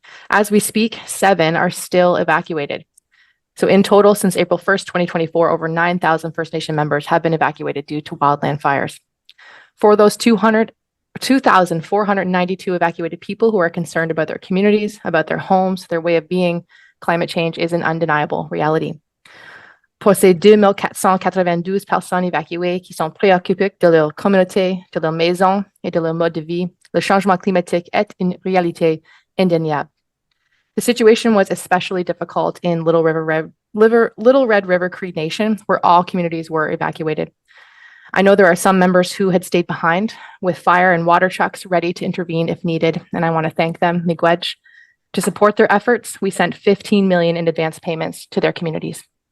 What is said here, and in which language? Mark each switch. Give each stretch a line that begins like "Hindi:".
English: As we speak, 7 are still evacuated. So in total, since April 1st, 2024, over 9,000 First Nation members have been evacuated due to wildland fires. For those 2,492 evacuated people who are concerned about their communities, about their homes, their way of being, climate change is an undeniable reality.
French: Pour ces 2,492 personnes évacuées qui sont préoccupées de leur communauté, de leur maison et de leur mode de vie, le changement climatique est une réalité indéniable.
English: The situation was especially difficult in Little Red River Cree Nation, where all communities were evacuated. I know there are some members who had stayed behind with fire and water trucks ready to intervene if needed, and I want to thank them, miigwech. To support their efforts, we sent $15 million in advance payments to their communities.